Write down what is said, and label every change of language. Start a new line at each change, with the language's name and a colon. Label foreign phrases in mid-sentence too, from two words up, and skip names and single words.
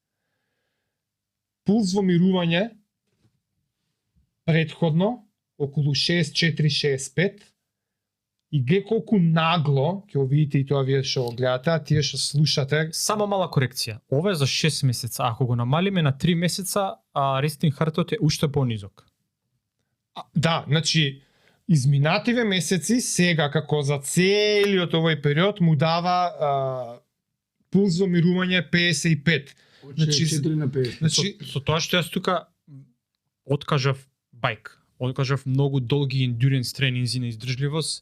Macedonian: Пулс во мирување предходно околу 64-65 и глед колку нагло, ќе го видите и тоа вие што го гледате, а тие што слушате. Само мала корекција. Ова е за 6 месеца. Ако го намалиме на 3 месеца,
English: resting heart rate
Macedonian: е уште понизок. Да, значи изминативе месеци сега како за целиот овој период му дава пулс во мирување 55. Значи, 4 на 50. Значи, Со тоа што јас тука откажав байк, откажав многу долги endurance тренинзи на издржливост.